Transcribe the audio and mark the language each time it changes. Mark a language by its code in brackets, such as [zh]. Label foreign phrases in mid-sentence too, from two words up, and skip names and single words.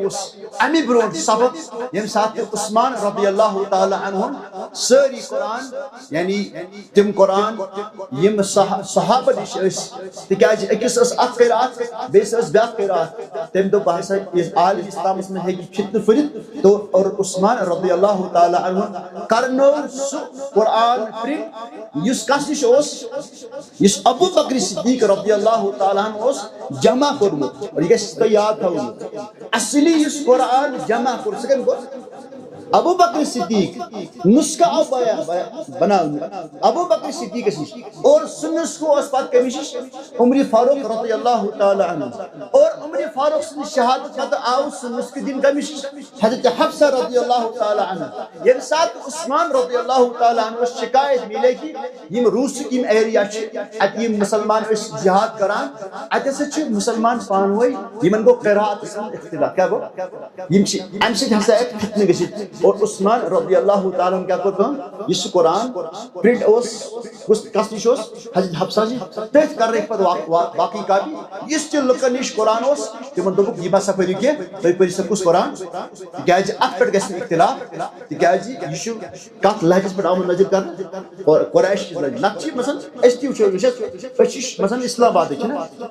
[ks] اوس امہِ برونٛٹھ سبق ییٚمہِ ساتہٕ عثمان [ar] رضی اللہ تعالیٰ عنہُن [ks] سٲری قرآن یعنی تِم قرآن یم صحابہ نِش ٲسۍ تِکیازِ أکِس ٲس اکھ قرات بیٚیِس ٲس بیٛاکھ قرات تٔمۍ دوٚپ بہٕ ہسا عالم اسلامس منٛز ہیٚکہِ فِتنہٕ پھٔرِتھ تو اور عثمان [ar] رضی اللہ تعالیٰ عنہُن [ks] کرنو سُہ قرآن پرنٹ یُس کس نِش اوس یُس ابوٗ بکر صدیق [ar] رضی اللہ تعالیٰ عنہ [ks] اوس جمع کوٚرمُت اور یہِ گژھِ تۄہہِ یاد تھاوُن اصلی یُس قرآن جمع کوٚر سُہ کٔمۍ کوٚر ابوٗ بکر صدیق نسخہٕ آو بناونہٕ ابوٗ بکر صدیقس نِش اور سُہ نسخہٕ اوس پتہٕ کٔمِس نِش عمرِ فاروق [ar] رضی اللہ تعالیٰ عنہ [ks] اور عمرِ فاروق سٕنٛدِ شہادت پتہٕ آو سُہ نسخہٕ دِنہٕ کٔمِس نِش حضرت حفصہ [ar] رضی اللہ تعالیٰ عنہ [ks] ییٚمہِ ساتہٕ عثمان [ar] رضی اللہ تعالیٰ عنہس [ks] شکایت مِلے کہ یم روٗسٕکۍ یم ایریا چھِ اتہِ یم مُسلمان ٲسۍ جہاد کران اتہِ ہسا چھِ مُسلمان پانہٕ ؤنۍ یمن گوٚو قراتس منٛز اختلاف کیٛاہ گوٚو یم چھِ امہِ سۭتۍ ہسا ہیٚکہِ فِتنہٕ گٔژھِتھ اور عثمان [ar] رضی اللہ تعالیٰ [ks] کیا کوٚر کٲم یُس سُہ قرآن پرنٹ اوس کس نِش اوس حضرت حفصہ نِش تٔتھۍ کرنٲیِکھ پتہٕ باقٕے کاپی یُس تہِ لُکن نِش قرآن اوس تِمن دوٚپُکھ یہِ مہ سا پٔرِو کینٛہہ تُہۍ پٔرِو سا کُس قرآن تِکیازِ اتھ پٮ۪ٹھ گژھِ نہٕ اختلاف تِکیازِ یہِ چھُ کتھ لہجس پٮ۪ٹھ آمُت نظر کرنہٕ قریش کِس لہجس نتہٕ چھِ مثلاً أسۍ تہِ وٕچھو أسۍ چھِ مثلاً اسلام آبادٕکۍ چھِنہ